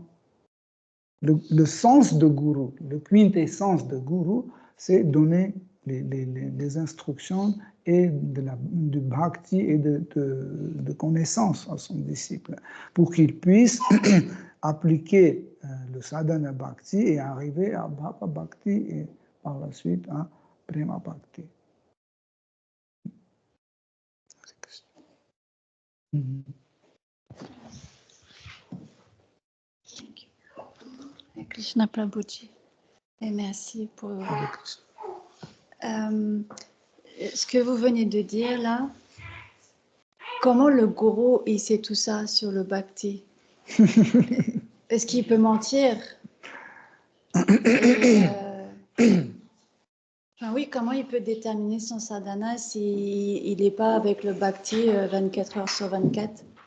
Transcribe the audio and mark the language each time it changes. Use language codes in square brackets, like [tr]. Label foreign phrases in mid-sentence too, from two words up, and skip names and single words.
[fr] Le sens de gourou, le quintessence de gourou, c'est donner les instructions et du bhakti et de connaissance à son disciple pour qu'il puisse appliquer le [sa] sadhana bhakti [fr] et arriver à [sa] bhava bhakti [fr] et par la suite à [sa] prema bhakti. [fr] Krishna Prabhuji, et merci pour ce que vous venez de dire là. Comment le gourou il sait tout ça sur le bhakti? Est-ce qu'il peut mentir? Enfin, oui, comment il peut déterminer son sadhana s'il n'est pas avec le bhakti 24 heures sur 24?